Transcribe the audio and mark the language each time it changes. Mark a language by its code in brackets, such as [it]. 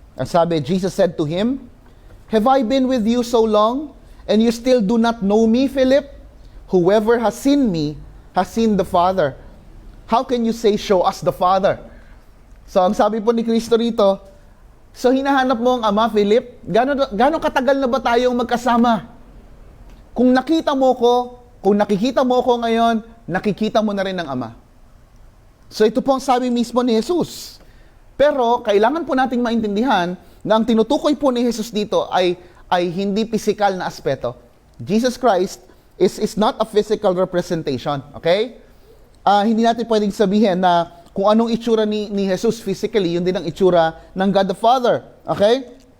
[tl] Ang sabi, [en] Jesus said to him, "Have I been with you so long, and you still do not know me, Philip? Whoever has seen me has seen the Father. How can you say, show us the Father?" [tl] So, ang sabi po ni Kristo rito, so hinahanap mo ang Ama, Philip? Gano'ng katagal na ba tayong magkasama? Kung nakita mo ko, kung nakikita mo ko ngayon, nakikita mo na rin ang Ama. So ito po ang sabi mismo ni Jesus. Pero kailangan po nating maintindihan na ang tinutukoy po ni Jesus dito ay hindi physical na aspeto. [en] Jesus Christ is not a physical representation. Okay? [tl] Hindi natin pwedeng sabihin na kung anong itsura ni Jesus physically, yun din ang itsura ng God the Father. Okay?